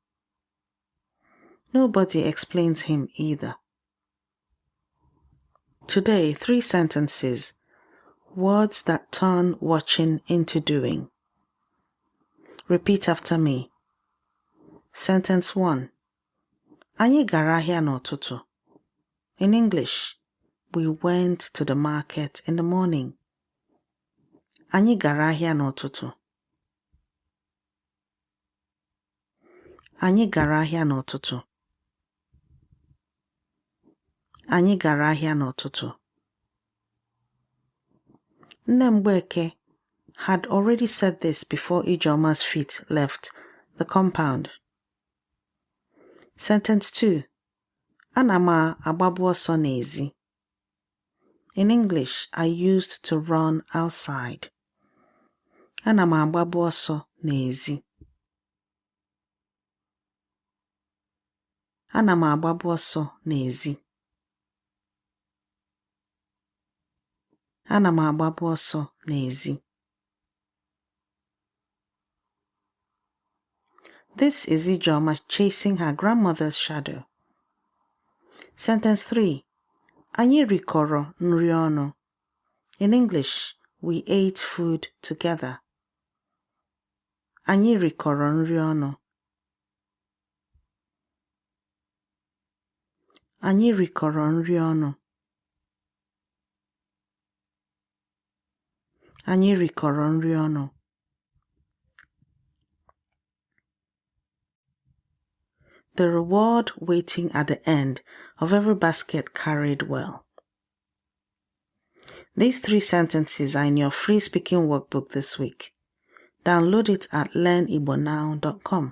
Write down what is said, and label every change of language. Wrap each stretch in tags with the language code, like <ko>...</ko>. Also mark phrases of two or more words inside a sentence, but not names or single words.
<en>Nobody explains him either. Today, 3 sentences, words that turn watching into doing. Repeat after me. Sentence 1.</en> <ig>Anyị gara ahịa n'ụtụtụ.</ig> <en>In English, we went to the market in the morning.</en> <ig>Anyị gara ahịa n'ụtụtụ. Anyị gara ahịa n'ụtụtụ. Anyị gara ahịa n'ụtụtụ.</ig> <en>Nne Mbeke had already said this before Ijeoma's feet left the compound. Sentence 2.</en> <ig>Ana m agbabu ọsọ n'ezi.</ig> <en>In English, I used to run outside.</en> <ig>Ana m agbabu ọsọ n'ezi. Ana m agbabu ọsọ n'ezi. Ana m agbabu ọsọ n'ezi.</ig> <en>This is Ijeoma chasing her grandmother's shadow. Sentence 3.</en> <ig>Anyị rikọrọ nri ọnụ.</ig> <en>In English, we ate food together.</en> <ig>Anyị rikọrọ nri ọnụ. Anyị rikọrọ nri ọnụ. Anyị rikọrọ nri ọnụ.</ig> <en>The reward waiting at the end of every basket carried well. These 3 sentences are in your free speaking workbook this week. Download it at learnigbonow.com.</en>